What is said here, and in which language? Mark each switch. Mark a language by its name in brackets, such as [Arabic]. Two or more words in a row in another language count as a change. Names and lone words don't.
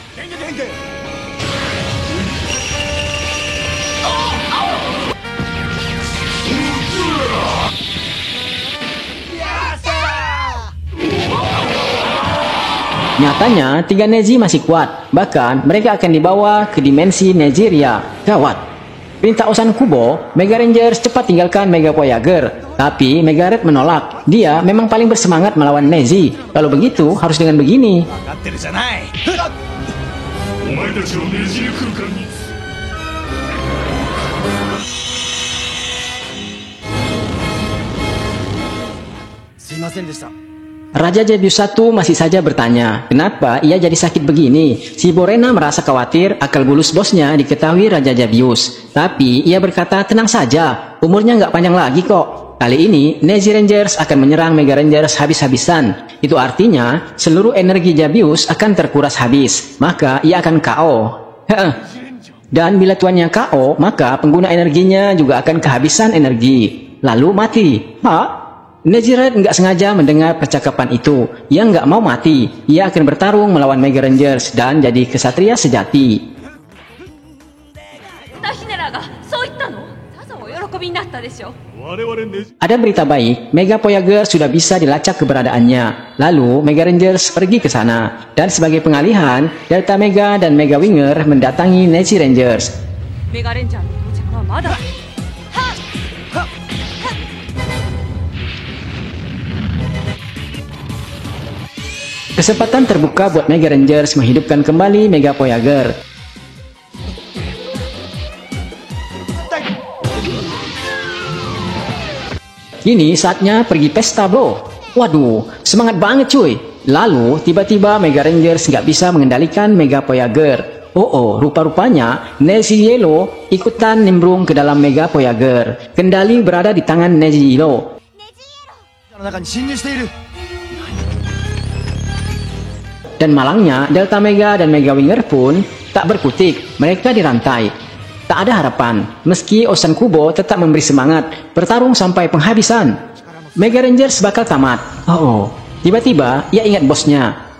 [Indonesian] Nyatanya, 3 Neji masih kuat. Bahkan, mereka akan dibawa ke dimensi Nejiria. Gawat. Perintah Osan Kubo, Mega Rangers cepat tinggalkan Mega Voyager. Tapi, Mega Red menolak. Dia memang paling bersemangat melawan Neji. Kalau begitu, harus dengan begini. [Japanese] お前たちをねじる空間にすいませんでした。 [Indonesian] Raja Jabius 1 masih saja bertanya, kenapa ia jadi sakit begini? Si Borena merasa khawatir akal bulus bosnya diketahui Raja Jabius. Tapi ia berkata tenang saja, umurnya nggak panjang lagi kok. Kali ini, Neji Rangers akan menyerang Mega Rangers habis-habisan. Itu artinya, seluruh energi Jabius akan terkuras habis. Maka ia akan KO. Dan bila tuannya KO, maka pengguna energinya juga akan kehabisan energi. Lalu mati. Neji Red nggak sengaja mendengar percakapan itu. Ia nggak mau mati. Ia akan bertarung melawan Mega Rangers dan jadi kesatria sejati. [Japanese] 歌姫らがそう言ったの？さぞお喜びになったでしょう。我々ねじ [Indonesian] Ada berita baik, Mega Voyager sudah bisa dilacak keberadaannya. Lalu Mega Rangers pergi ke sana. Dan sebagai pengalihan, Delta Mega dan Mega Winger mendatangi Neji Rangers. [Japanese] メガレンジャーの到着はまだ。 [Indonesian] Kesempatan terbuka buat Mega Rangers menghidupkan kembali Mega Voyager. Kini saatnya pergi pesta bro. Waduh, semangat banget cuy. Lalu tiba-tiba Mega Rangers nggak bisa mengendalikan Mega Voyager. Oh, rupa-rupanya Neji Yellow ikutan nimbrung ke dalam Mega Voyager. Kendali berada di tangan Neji Yellow. [Japanese] の中に侵入している。 [Indonesian] Dan malangnya, Delta Mega dan Mega Winger pun tak berkutik. Mereka dirantai. Tak ada harapan. Meski Osan Kubo tetap memberi semangat, bertarung sampai penghabisan. Mega Rangers bakal tamat. Tiba-tiba ia ingat bosnya.